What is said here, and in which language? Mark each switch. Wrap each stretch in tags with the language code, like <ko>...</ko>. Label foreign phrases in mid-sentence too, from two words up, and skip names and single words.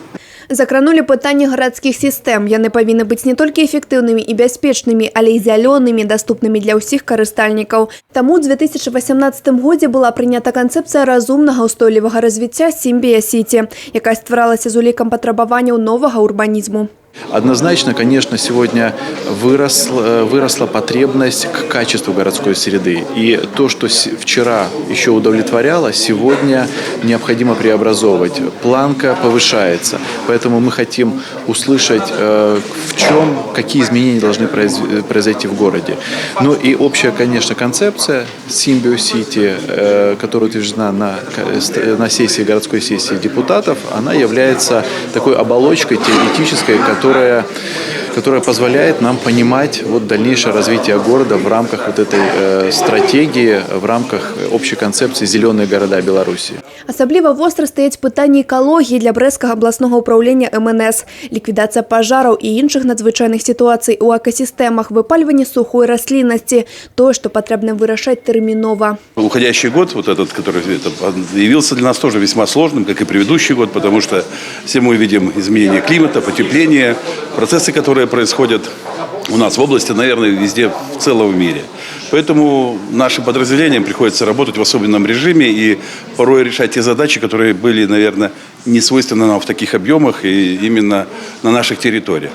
<be>Закранулі пытанні гарадскіх сістэм. Яны павінны быць не толькі эфектыўнымі і бяспечнымі, але і зялёнымі, даступнымі для ўсіх карыстальнікаў. Таму ў 2018 годзе была прынята канцэпцыя разумнага ўстойлівага развіцця «Сімбія-Сіці», якая стваралася з улікам патрабаванняў новага урбанізму.</be> <ru>Однозначно, конечно, сегодня выросла потребность к качеству городской среды. И то, что вчера еще удовлетворяло, сегодня необходимо преобразовывать. Планка повышается. Поэтому мы хотим услышать, какие изменения должны произойти в городе. Ну и общая, конечно, концепция «Симбио-Сити», которая утверждена на сессии, городской сессии депутатов, она является такой оболочкой теоретической, которая позволяет нам понимать дальнейшее развитие города в рамках этой стратегии, в рамках общей концепции «Зеленые города Беларуси».</ru> <be>Асабліва востра стаяць пытанні экалогіі для брэсцкага абласнога ўпраўлення МНС, ліквідацыя пажараў і іншых надзвычайных сітуацый у экасістэмах, выпальванне сухой расліннасці, тое, што патрэбна вырашаць тэрмінова.</be> <ru>Уходящий год, этот, который явился для нас тоже весьма сложным, как и предыдущий год, потому что все мы видим изменение климата, потепление, процессы, которые происходят у нас в области, наверное, везде в целом мире. Поэтому нашим подразделениям приходится работать в особенном режиме и порой решать те задачи, которые были, наверное, не свойственны нам в таких объемах и именно на наших территориях.</ru>